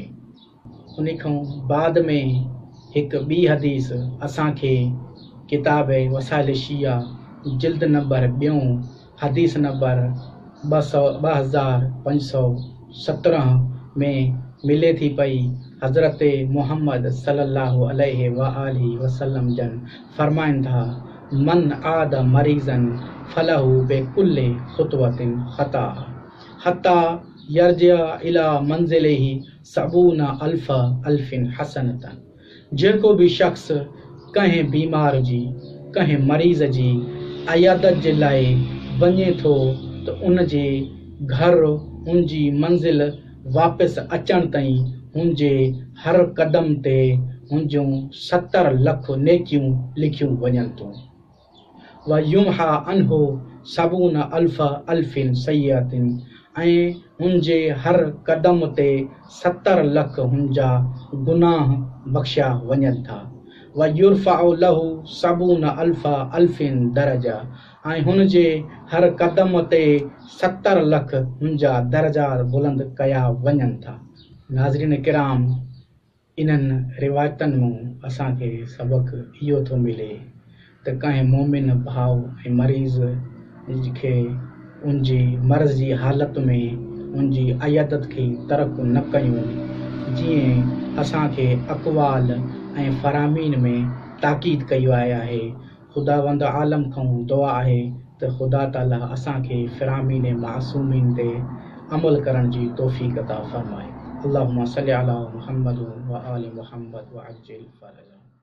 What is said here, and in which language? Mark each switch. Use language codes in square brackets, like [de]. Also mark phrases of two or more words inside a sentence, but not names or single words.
[sd] उन खां बाद में हिकु ॿी हदीस असांखे किताब वसाइल शिया जिल्द नंबर 2 हदीस नंबर 2517 में मिले थी पई. [ar] حضرة محمد صلى الله عليه وآله وسلم [sd] जन फरमाइनि था: [ar] من عاد مريضا فله بكل خطوة خطاها حتى يرجع إلى منزله سبعون ألف حسنة. [sd] जेको भी शख़्स कंहिं बीमार जी, कंहिं मरीज़ जी عیادت जे लाइ वञे थो त उन जे घर, उन जी मंज़िल वापसि अचण ताईं हुन जे हर क़दम ते हुन जूं 70 लख नेकियूं लिखियूं वञनि थियूं. [ar] ويمحى عنه سبعون ألف سيئة. [sd] ऐं हुन जे हर क़दम ते 70 लख हुन जा गुनाह बख़्शिया वञनि था. [ar] ويرفع له سبعون ألف درجة. [sd] ऐं हुन जे हर क़दम ते 70 लख हुन जा दर्जात बुलंद कया वञनि था. नाज़रीन किराम, इन्हनि रिवायतनि मां असांखे सबक़ इहो थो मिले त कंहिं मोमिन भाउ ऐं मरीज़ खे उन जी मर्ज़ जी हालत में उन जी عیادت खे तर्क न कयूं. जीअं असांखे अक़वाल ऐं फरामीन में ताक़ीद कई वई आहे. ख़ुदावंद आलम खां दुआ आहे त ख़ुदा ताला असांखे फ़िरामीन मासूमीन ते अमल करण जी तौफ़ीक़ अता फ़रमाए। [ar] اللهم صل على محمد وآل محمد وعجل فرج.